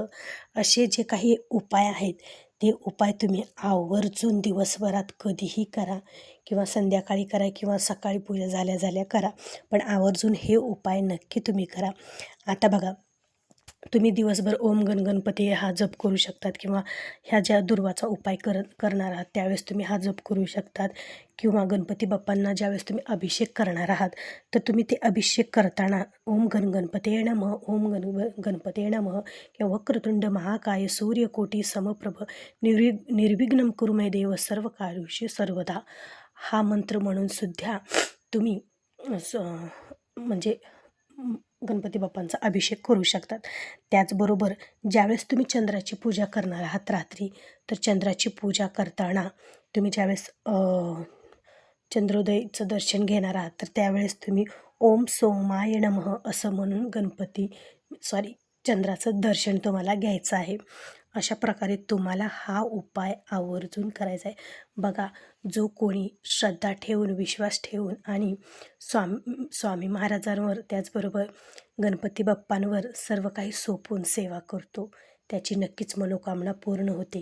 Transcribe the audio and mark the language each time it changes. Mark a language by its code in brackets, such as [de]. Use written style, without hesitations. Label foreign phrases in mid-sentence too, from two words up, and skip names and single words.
[mr] असे जे काही उपाय आहेत ते उपाय तुम्ही आवर्जून दिवसभरात कधीही करा किंवा संध्याकाळी करा किंवा सकाळी पूजा झाल्या करा, पण आवर्जून हे उपाय नक्की तुम्ही करा. आता बघा, तुम्ही दिवसभर [sa] ओम गण गणपती [mr] हा जप करू शकतात किंवा ह्या ज्या दुर्वाचा उपाय करणार आहात त्यावेळेस तुम्ही हा जप करू शकतात किंवा गणपती बाप्पांना ज्यावेळेस तुम्ही अभिषेक करणार आहात तर तुम्ही ते अभिषेक करताना [sa] ओम गण गणपते नमः, ओम गणपते नमः [mr] किंवा [sa] वक्रतुंड महाकाय सूर्यकोटी समप्रभ निर्विघ्नं कुरु मे देव सर्व कार्येषु सर्वदा [mr] हा मंत्र म्हणून सुद्धा तुम्ही म्हणजे गणपती बाप्पांचा अभिषेक करू शकतात. त्याचबरोबर ज्यावेळेस तुम्ही चंद्राची पूजा करणार आहात रात्री, तर चंद्राची पूजा करताना तुम्ही ज्यावेळेस चंद्रोदयचं दर्शन घेणार आहात तर त्यावेळेस तुम्ही [sa] ओम सोमाय नमः [mr] असं म्हणून चंद्राचं दर्शन तुम्हाला घ्यायचं आहे. अशा प्रकारे तुम्हाला हा उपाय आवर्जून करायचा आहे. बघा, जो कोणी श्रद्धा ठेवून, विश्वास ठेवून आणि स्वामी महाराजांवर त्याचबरोबर गणपती बाप्पांवर सर्व काही सोपवून सेवा करतो त्याची नक्कीच मनोकामना पूर्ण होते.